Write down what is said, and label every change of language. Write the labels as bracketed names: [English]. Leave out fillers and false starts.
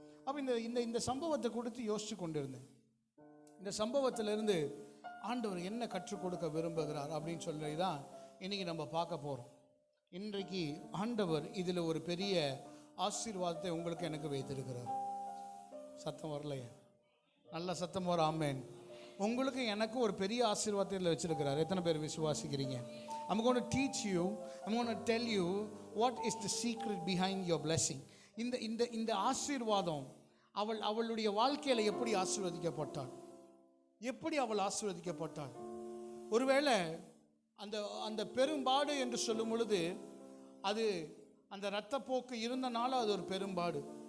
[Tamil] அப்போ இந்த சம்பவத்தை கொடுத்து யோசித்து கொண்டிருந்தேன். இந்த சம்பவத்திலிருந்து ஆண்டவர் என்ன கற்றுக் கொடுக்க விரும்புகிறார் அப்படின்னு சொல்லி தான் இன்றைக்கி நம்ம பார்க்க போகிறோம். இன்றைக்கு ஆண்டவர் இதில் ஒரு பெரிய ஆசீர்வாதத்தை உங்களுக்கு எனக்கு வைத்திருக்கிறார். சத்தம் வரலையே, நல்ல சத்தம் வர ஆமேன். உங்களுக்கு எனக்கு ஒரு பெரிய ஆசீர்வாதத்தில் வச்சிருக்கிறார். எத்தனை பேர் விசுவாசிக்கிறீங்க? [English] I'm going to teach you, I'm going to tell you what is the secret behind your blessing. [Tamil] இந்த ஆசீர்வாதம் அவளுடைய வாழ்க்கையில் எப்படி ஆசீர்வதிக்கப்பட்டாள், எப்படி அவள் ஆசீர்வதிக்கப்பட்டாள். ஒருவேளை அந்த பெரும்பாடு என்று சொல்லும் பொழுது அது அந்த இரத்தப்போக்கு இருந்தனால அது ஒரு பெரும்பாடு.